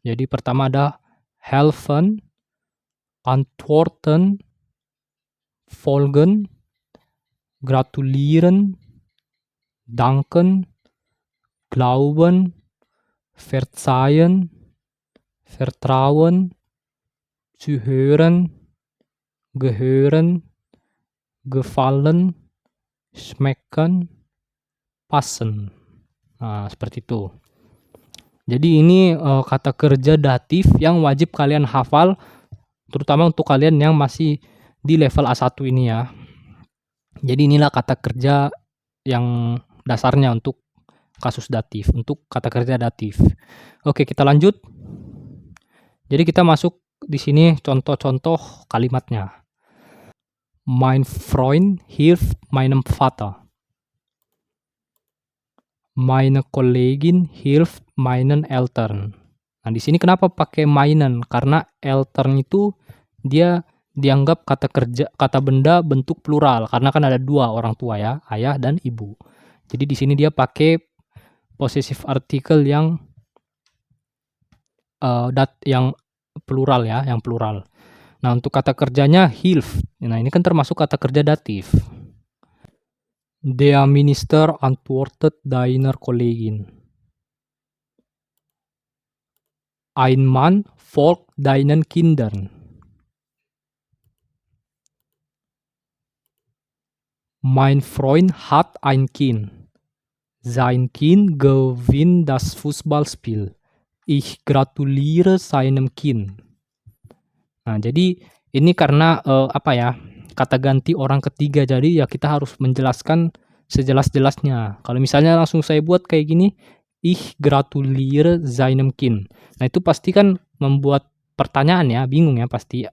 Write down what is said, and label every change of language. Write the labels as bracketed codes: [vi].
[id] Jadi pertama ada [de] helfen, antworten, folgen, gratulieren, danken, glauben, verzeihen, vertrauen, zuhören, gehören, gefallen, schmecken, passen. [id] Nah, seperti itu. Jadi ini kata kerja datif yang wajib kalian hafal, terutama untuk kalian yang masih di level A1 ini ya. Jadi inilah kata kerja yang dasarnya untuk kasus datif, untuk kata kerja datif. Oke, kita lanjut. Jadi kita masuk di sini contoh-contoh kalimatnya. [de] Mein Freund hilft meinem Vater. Meine Kollegin hilft meinen Eltern. [id] Nah, di sini kenapa pakai meinen? Karena Eltern itu dia dianggap kata kerja, kata benda bentuk plural karena kan ada dua orang tua ya, ayah dan ibu. Jadi di sini dia pakai possessive article yang yang plural ya, yang plural. Nah, untuk kata kerjanya hilft. Nah, ini kan termasuk kata kerja datif. [de] Der Minister antwortet deiner Kollegin. Ein Mann folgt deinen Kindern. Mein Freund hat ein Kind. Sein Kind gewinnt das Fußballspiel. Ich gratuliere seinem Kind. [id] Nah, jadi ini karena apa ya? Kata ganti orang ketiga. Jadi ya kita harus menjelaskan sejelas-jelasnya. Kalau misalnya langsung saya buat kayak gini, [de] ich gratuliere seinem Kind. [id] Nah, itu pasti kan membuat pertanyaan ya, bingung ya pasti.